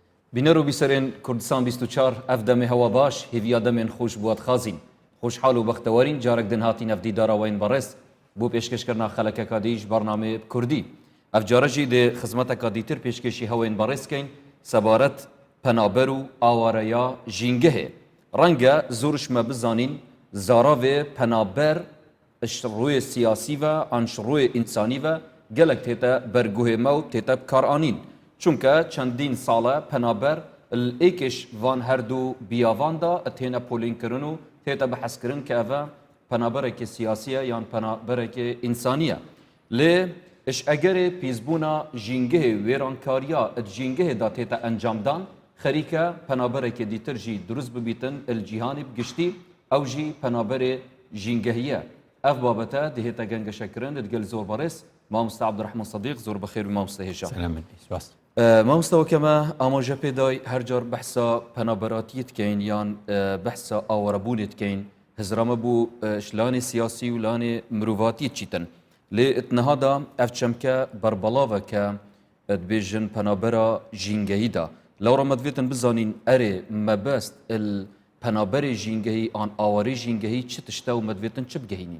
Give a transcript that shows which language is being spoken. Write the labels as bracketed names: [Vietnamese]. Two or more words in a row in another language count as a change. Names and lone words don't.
[Kurdish] بینەر و بیسەرێن کوردستان 24 ئەف دەمێ هەوا باش هێڤیا دەمێن خۆش بوات خازین خۆشحاڵ و بەختەوەرین جارێک دن هاتی نەفدی داراوین بەڕێز بۆ پێشکەشکردنا خەلەکەکە دیش بەرنامێ کوردی ئەف جارەژی دێ خزمەتەکە دیتر پێشکەشی هەوێن بەڕێزکەین سەبارەت پەنابەر و ئاوارەیە ژینگەهێ ڕەنگە زۆرشمە بزانین زاراوێ پەنابەر ڕووی سیاسی و ئانش ڕووی ئینسانی و gelek tête berguhême û tête bikaranîn. Çunke çendîn sale penaber li êkêş van her du biyavan da têne polînkirin û tête bihezkirin ke ev penaberekê siyasî ye yan penaberekê însanî ye. Lê ji egerê pîzbûna jîngehê wêrankariya jîngehê da tête encamdan xerîke penaberekê dîtir jî durust bibîtin li cîhanê giştî ew jî penaberê jîngehî ye. Ev babete dihête gengeşekirin li digel zor barês مامۆستا عەبدوڕەحمان سەدیق زۆر بەخێر و مامۆستا هێشا مامۆستاوە کەمە ئاماژە پێدای هەر جار بەحسا پەنابەراتیت کەین یان بەحسا ئاوەرەبوونێت کەین هەزرامە بوو شلانی سیاسی و لانی مرۆڤاتیت چیتن لێ ئتنەهادا ئەف چەمکە بەربەڵاوە کە دبێژن پەنابەرە ژینگەییدا لەوڕە مەدوێتن بزانین ئەرێ مەبەست پەنابەری ژینگەهی ئان ئاوەری ژینگەهی چ تشتە و مەدوێتن چ بگەهینین